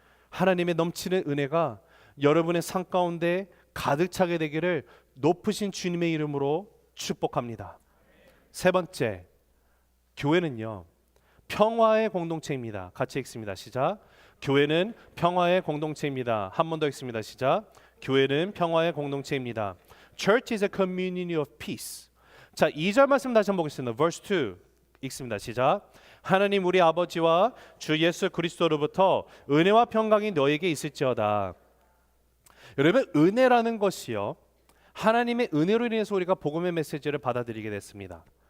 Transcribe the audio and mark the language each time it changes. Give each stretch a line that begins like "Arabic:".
Korean: 하나님의 넘치는 은혜가 여러분의 삶 가운데 가득 차게 되기를 높으신 주님의 이름으로 축복합니다. 세 번째, 교회는요 평화의 공동체입니다. 같이 읽습니다. 시작. 교회는 평화의 공동체입니다. 한 번 더 읽습니다. 시작. 교회는 평화의 공동체입니다.
English: Church is a community of peace.
Korean: 자, 2절 말씀 다시 한번 보겠습니다.
English: Verse 2
Korean: 읽습니다. 시작. 하나님 우리 아버지와 주 예수 그리스도로부터 은혜와 평강이 너에게 있을지어다. 여러분 은혜라는 것이요 하나님의 은혜로 인해서 우리가 복음의 메시지를 받아들이게 됐습니다.